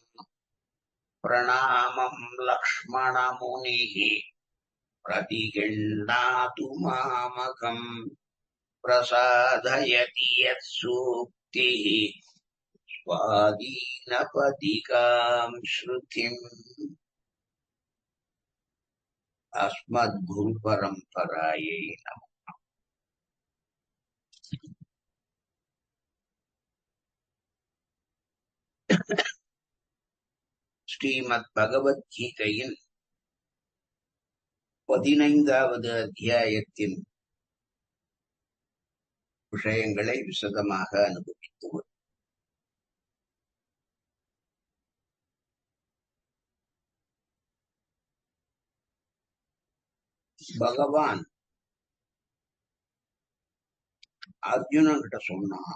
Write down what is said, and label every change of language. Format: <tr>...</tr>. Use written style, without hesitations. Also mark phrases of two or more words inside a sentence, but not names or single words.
<sa>प्रणामम् लक्ष्मणमुनिः प्रतिगृह्णातु मामकम् प्रसादयति यत्सूक्तिः स्वादीनपदिकाम् श्रुतिम् अस्मद्गुरुपरम्परायै नमः।</sa> <ta>ஸ்ரீமத்பகவத்கீதையின் 15வது அத்தியாயத்தின் விஷயங்களை விசதமாக அனுபவித்து பகவான் அர்ஜுனன் கிட்ட சொன்னா,</ta>